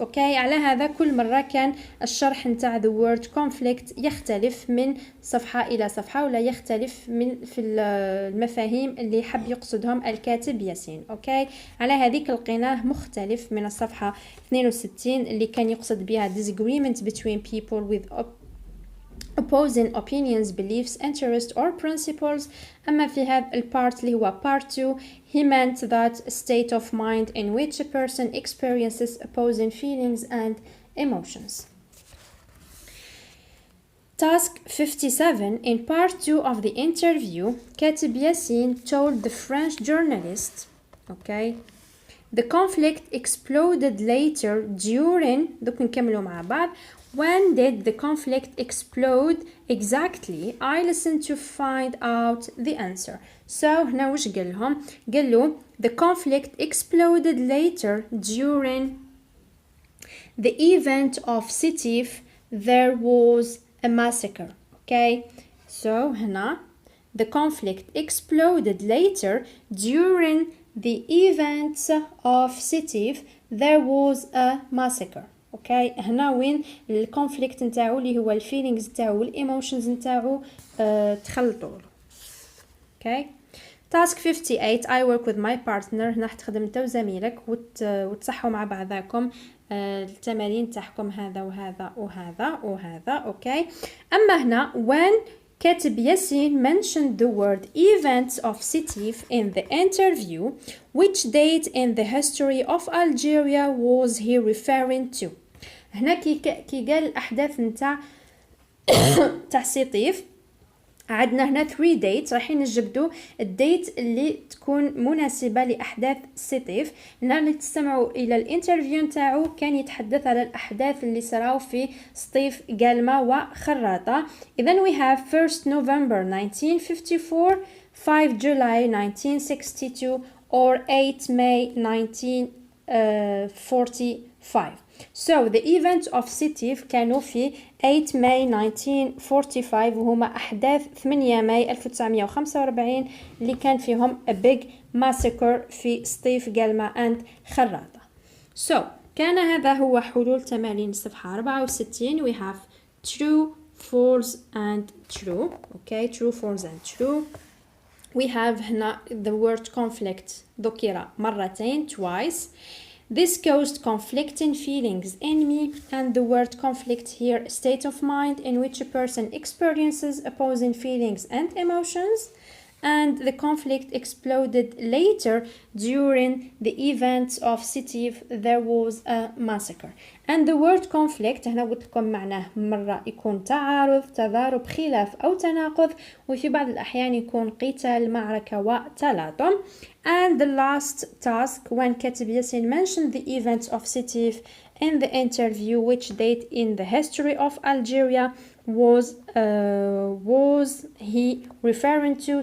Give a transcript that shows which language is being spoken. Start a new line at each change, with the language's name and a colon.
Arabic: اوكي، على هذا كل مرة كان الشرح نتاع
English: the word conflict
Arabic: يختلف من صفحة إلى صفحة ولا يختلف من في المفاهيم اللي حب يقصدهم الكاتب ياسين. اوكي، على هذيك لقيناه مختلف من الصفحة 62 اللي كان يقصد بها
English: disagreement between people with opposing opinions, beliefs, interests or principles.
Arabic: أما في هذا البارت اللي هو
English: part 2 he meant that state of mind in which a person experiences opposing feelings and emotions. Task 57 in part 2 of the interview كاتب ياسين told the French journalist okay the conflict exploded later during
Arabic: دوك نكملوا مع بعض.
English: When did the conflict explode exactly? I listened to find out the answer. So
Arabic: هنا وش قال لهم؟ قال له
English: the conflict exploded later during the event of Sétif. There was a massacre. Okay, so هنا the conflict exploded later during the events of Sétif. There was a massacre.
Arabic: اوكي، هنا وين الكونفليكت نتاعو اللي هو الفيلينغز نتاعو والايموشنز نتاعو تخلطوا.
English: Okay, task 58 I work with my partner.
Arabic: هنا تخدم انت وزميلك وتصحوا مع بعضكم التمارين تاعكم هذا وهذا وهذا وهذا.
English: okay,
Arabic: اما هنا
English: when كاتب ياسين mentioned the word events of Sétif in the interview, which date in the history of Algeria was he referring to?
Arabic: هنا كي قال الأحداث نتاع تاع سيطيف عندنا هنا 3 dates رايحين نجبدوا الديت اللي تكون مناسبة لأحداث سيطيف. هنا اللي تستمعوا إلى الانترفيو نتاعو كان يتحدث على الأحداث اللي صراو في سطيف قالمة وخراطة.
English: إذن we have 1st November 1954, 5 July 1962 or 8 May 1945. So the events of Sétif
Arabic: كانوا في 8 May 1945 وهما أحداث 8 ماي 1945 اللي كان فيهم
English: a big massacre
Arabic: في سطيف قالمة and خراطة. So كان هذا هو حلول تمارين الصفحة 64.
English: We have true, false and true. Okay, true, false and true. We have هنا the word conflict
Arabic: ذكر مرتين
English: twice. This caused conflicting feelings in me, and the word conflict here a state of mind in which a person experiences opposing feelings and emotions, and the conflict exploded later during the events of Sétif. There was a massacre. And the word conflict
Arabic: هنا قلت لكم معناه مرة يكون تعارض، تضارب، خلاف أو تناقض، وفي بعض الأحيان يكون قتال، معركة وتلاطم.
English: And the last task when كاتب ياسين mentioned the events of Sétif in the interview, which date in the history of Algeria was he referring to?